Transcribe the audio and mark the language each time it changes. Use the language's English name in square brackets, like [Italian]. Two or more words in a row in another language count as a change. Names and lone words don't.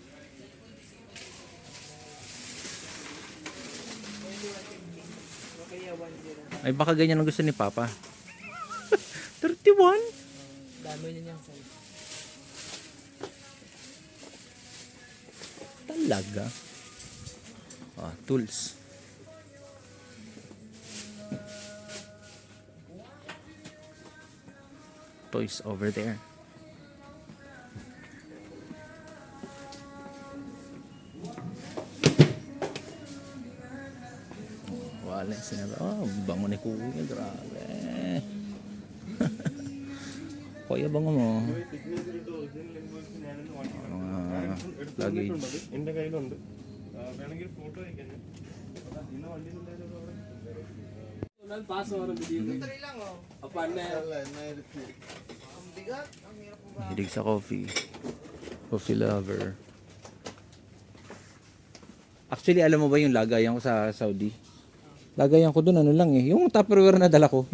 [Filipino] Ay baka ganyan ang gusto ni Papa. 31? Dami na niyang size. Talaga? [English] Tools. Toys over there. [Filipino] Wala sinabi. Bango ni Kuya. Grabe. Kuya, bango mo. Luggage. [Malayalam] എന്റെ കയ്യിലുണ്ട് വേണമെങ്കിൽ ഫോട്ടോ അയക്കാൻ ഇന്ന് വണ്ടി [Filipino] Tuloy lang oh. Ang bigat. Ang hirap mo ba? Hilig sa coffee. [English] Coffee lover. [Filipino] Actually, alam mo ba yung lagayan ko sa Saudi? Lagayan ko doon, ano lang eh. Yung Tupperware na dala ko.